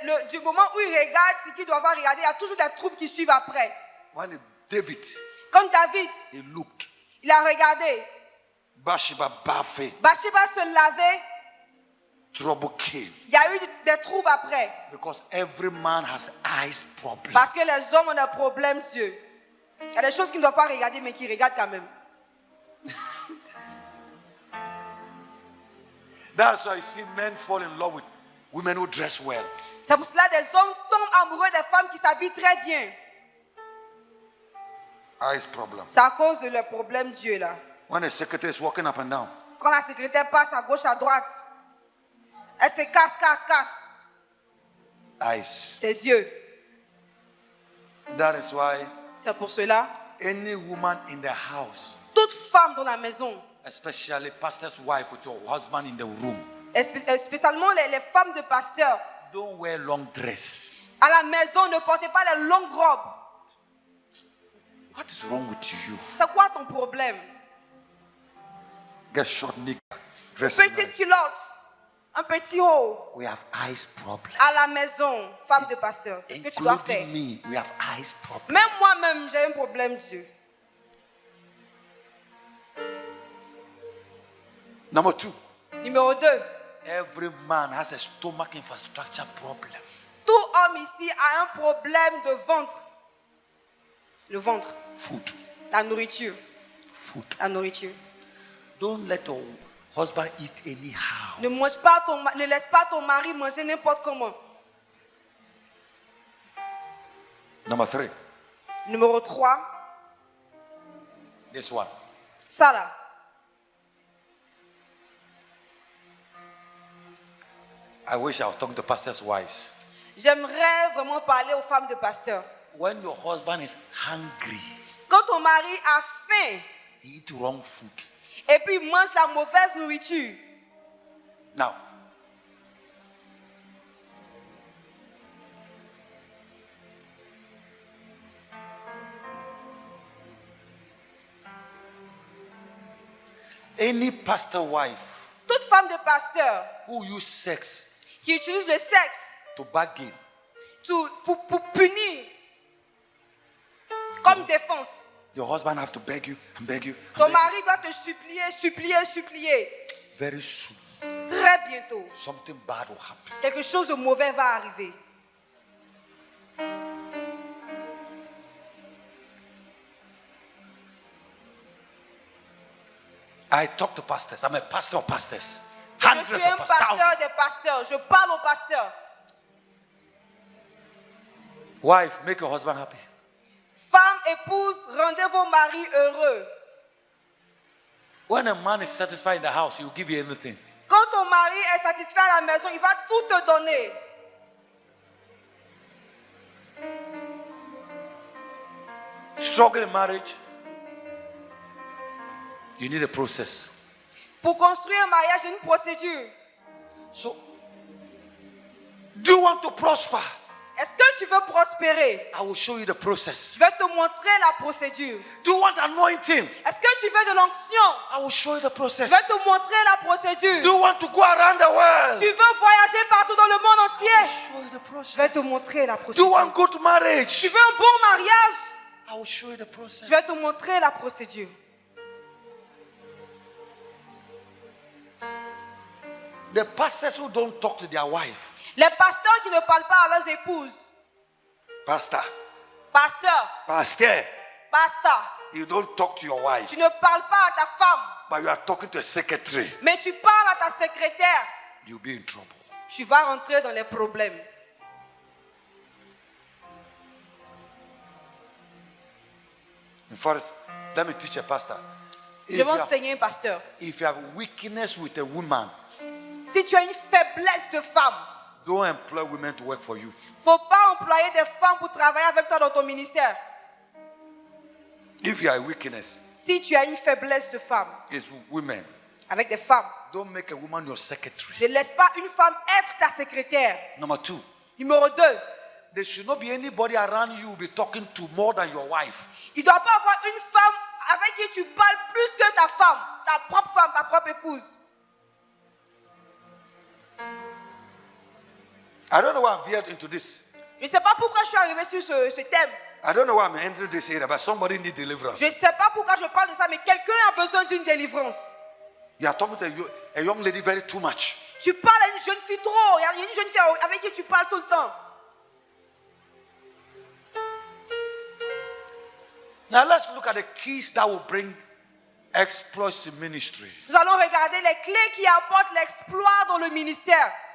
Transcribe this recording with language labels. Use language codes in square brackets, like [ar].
[fr] Du moment où il regarde ce qu'il doit regarder, il y a toujours des troubles qui suivent après. [en] When David, [fr] Comme David, [en] he looked, [fr] il a regardé. [en] Bathsheba bathing, [fr] Bathsheba se lavait, [en] trouble came. [fr] il y a eu des troubles après. [en] Because every man has eyes problem. [fr] Parce que les hommes ont des problèmes d'yeux. Il y a des choses qu'ils ne doivent pas regarder, mais qu'ils regardent quand même. [en] That's why you see men fall in love with women who dress well. [fr] C'est pour cela que des hommes tombent amoureux des femmes qui s'habillent très bien. [en] Eyes problem. [fr] C'est à cause de leurs problèmes d'yeux là. [en] When a secretary is walking up and down, [fr] Quand la secrétaire passe à gauche, à droite, elle se casse. [en] eyes. [fr] Ses yeux. [en] That is why [fr] C'est pour cela, [en] any woman in the house, [fr] toute femme dans la maison, [en] especially pastor's wife with your husband in the room, [fr] spécialement les femmes de pasteurs, [en] don't wear long dress. [fr] à la maison, ne portez pas les longues robes. [en] What is wrong with you? [fr] C'est quoi ton problème? [en] Get short knicker, dress [fr] Petite [en] nice. [fr] culotte, un petit haut. [en] We have eyes problem. [fr] À la maison, femme de pasteur, c'est ce que tu dois faire. [en] Including me, we have eyes problem. [fr] Même moi-même, j'ai un problème d'yeux. [en] Number 2, [fr] Numéro 2, [en] every man has a stomach infrastructure problem. [fr] tout homme ici a un problème de ventre. Le ventre, [en] Food. [fr] la nourriture, [en] Food. [fr] la nourriture. [en] Don't let your husband eat anyhow. [fr] Ne laisse pas ton mari manger n'importe comment. [en] Number 3, [fr] Numéro 3, [en] this one. [fr] ça là. [en] I wish I was talking to pastors' wives. [fr] J'aimerais vraiment parler aux femmes de pasteur. [en] When your husband is hungry, [fr] Quand ton mari a faim [en] he eat wrong food. [fr] et puis il mange la mauvaise nourriture, [en] Now, any pastor wife [fr] toute femme de pasteur [en] who use sex [fr] qui utilise le sexe [en] to bargain, [fr] pour punir comme défense, [en] your husband have to beg you and beg you and [fr] ton [en] beg you. [fr] mari doit te supplier. [en] Very soon, [fr] Très très bientôt, [en] something bad will happen. [fr] quelque chose de mauvais va arriver. [en] I talk to pastors. I'm a pastor of pastors. [fr] Je [en] Hundreds [fr] suis un [en] of pastors. [fr] pasteur [en] Thousands. [fr] des pasteurs. Je parle aux pasteurs. [en] Wife, make your husband happy. [fr] Femme, épouse, rendez vos maris heureux. [en] When a man is satisfied in the house, he will give you anything. [fr] Quand ton mari est satisfait à la maison, il va tout te donner. [en] Struggle in marriage, you need a process. [fr] Pour construire un mariage, il y a une procédure. [en] So, do you want to prosper? [fr] Est-ce que tu veux prospérer? [en] I will show you the process. [fr] Je vais te montrer la procédure. [en] Do you want anointing? [fr] Est-ce que tu veux de l'onction? [en] I will show you the [fr] Je [en] process. [fr] vais te montrer la procédure. [en] Do you want to go around the world? [fr] Tu veux voyager partout dans le monde entier? [en] Show you the [fr] Je [en] process. [fr] vais te montrer la [en] Do you [fr] procédure. [en] want good marriage? [fr] Tu veux un bon mariage? [en] I will show you the process. [fr] Je vais te montrer la procédure. [en] The pastors who don't talk to their wife. [fr] Les pasteurs qui ne parlent pas à leurs épouses. [en] Pastor, [fr] Pasteur, [en] pastor, [fr] pasteur, [en] you don't talk to your wife, [fr] tu ne parles pas à ta femme, [en] but you are talking to a secretary. [fr] mais tu parles à ta secrétaire. [en] You'll be in trouble. [fr] Tu vas rentrer dans les problèmes. [en] In fact, let me teach a pastor. [fr] Je vais enseigner un pasteur. [en] If you have weakness with a woman, [fr] Si tu as une faiblesse de femme, [en] don't employ women to work for you. [fr] il ne faut pas employer des femmes pour travailler avec toi dans ton ministère. [en] If you have weakness, [fr] Si tu as une faiblesse de femme, [en] it's women. [fr] avec des femmes, [en] Don't make a woman your secretary. [fr] ne laisse pas une femme être ta secrétaire. [en] Number two, [fr] Numéro 2, [en] there should not be anybody around you who will be talking to more than your wife. [fr] il ne doit pas avoir une femme avec qui tu parles plus que ta femme, ta propre épouse. [en] I don't know why I'm veered into this. [fr] Je ne sais pas pourquoi je suis arrivé sur ce thème. [en] I don't know why I'm entering this area, but somebody needs deliverance. [fr] Je ne sais pas pourquoi je parle de ça, mais quelqu'un a besoin d'une délivrance. [en] You are talking to a young lady very too much. [fr] Tu parles à une jeune fille trop. Il y a une jeune fille avec qui tu parles tout le temps. [en] Now let's look at the keys that will bring exploits in ministry. [fr] Nous allons regarder les clés qui apportent l'exploit dans le ministère.